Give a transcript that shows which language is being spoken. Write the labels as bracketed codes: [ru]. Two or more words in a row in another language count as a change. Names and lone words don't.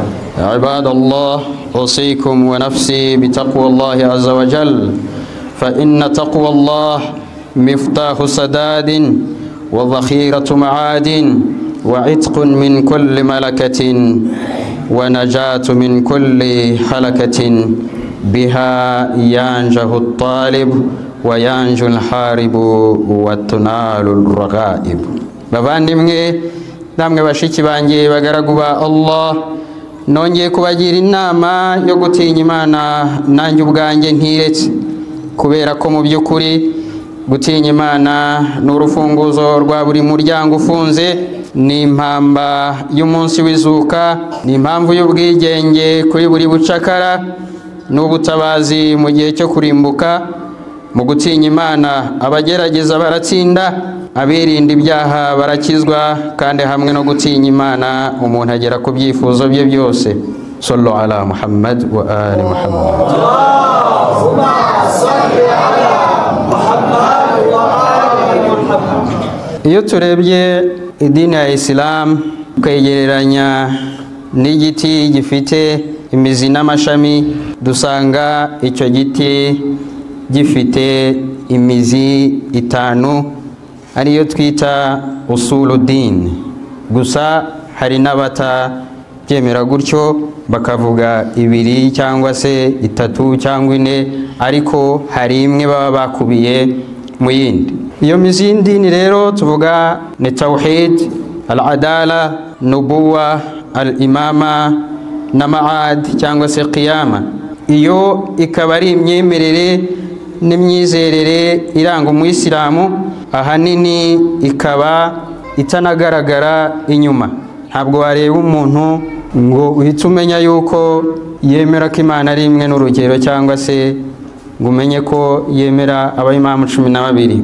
[ar] عباد الله، أوصيكم ونفسي بتقوى الله عز وجل، فإن تقوى الله مفتاح سداد وذخيرة معاد وعتق من كل ملكة ونجاة من كل هلكة. بها ينجح الطالب وينجو الحارب وتنال الرغائب. [rw] bavandimwe namwe bashiki banjye bagaragu ba Allah, nongeye kubagira inama yo gutinya Imana nanjye ubwanjye ntiretse, kubera ko mu by'ukuri gutinya Imana ni urufunguzo rwa buri muryango ufunze, ni impamba y'umunsi w'izuka, ni impamvu y'ubwigenge kuri buri bucakara n'ubutabazi mu gihe cyo kurimbuka. Mu gutinya Imana abagerageza baratsinda, abirinda ibyaha barakizwa, kandi hamwe no gutinya Imana umuntu agera ku byifuzo bye byose. [ar] صلوا على محمد وآل محمد. اللهم صل على محمد وآل محمد. [rw] Iyo turebye idini ya Islam kwegereranya n'igiti gifite imizi n'amashami, dusanga icyo giti gifite imizi itanu ariyo twita usuluddin. Gusa hari n'abatabyemera gutyo bakavuga ibiri cyangwa se itatu cyangwa ine, ariko hari imwe baba bakubiye mu yindi. Iyo mizi y'idini rero tuvuga ni tawhid, al-adala, nubuwa, al-imama na ma'ad cyangwa se qiyama. Iyo ikaba ari imyemerere n'imyizerere iranga umuyisilamu, ahanini ikaba itanagaragara inyuma. Ntabwo wareba umuntu ngo uhite umenya yuko yemera ko Imana ari imwe n'urugero, cyangwa se ngo umenye ko yemera abayimamu 12.